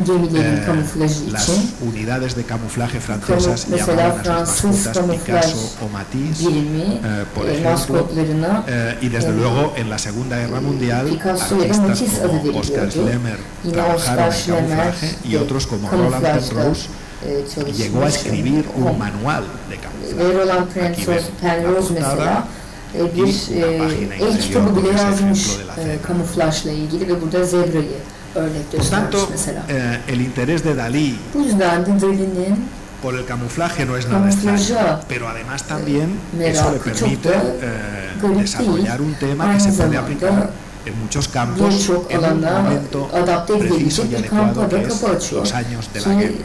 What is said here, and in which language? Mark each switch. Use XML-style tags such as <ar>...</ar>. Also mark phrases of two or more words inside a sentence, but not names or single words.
<es>Las unidades de camuflaje francesas llamaban a sus mascotas Picasso o Matisse, por ejemplo, y desde luego en la Segunda Guerra Mundial artistas como Oskar Schlemmer trabajaron en camuflaje y otros como Roland Penrose llegó a escribir un manual de camuflaje. Aquí ven la portada</es> <tr>bir kitabı bile yazmış kamuflajla ilgili ve burada zebrayı örnek göstermiş mesela.</tr> <es>El interés de Dalí</es> <tr>Bu yüzden de Dali'nin</tr> <es>por el camuflaje no es nada extraño, pero además también eso le permite desarrollar un tema que se puede aplicar en muchos campos en un momento preciso y adecuado que es los años de la guerra.</es>